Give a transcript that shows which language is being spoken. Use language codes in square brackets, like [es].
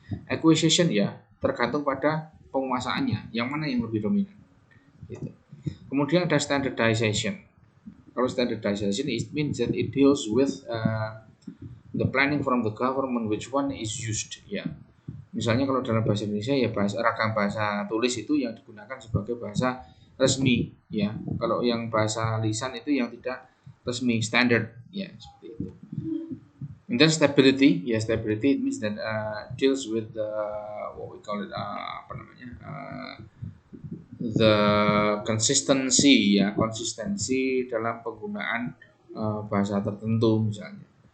[id] Acquisition ya tergantung pada penguasaannya, yang mana yang lebih dominan gitu. Kemudian ada standardization. Kalau [en] standardization, it means that it deals with the planning from the government which one is used ya. [id] Misalnya kalau dalam bahasa Indonesia ya ragam bahasa tulis itu yang digunakan sebagai bahasa resmi ya. Kalau yang bahasa lisan itu yang tidak resmi, standard ya, seperti itu. [en] And then stability, ya stability it means that deals with the what we call it the consistency ya, [id] konsistensi dalam penggunaan bahasa tertentu misalnya.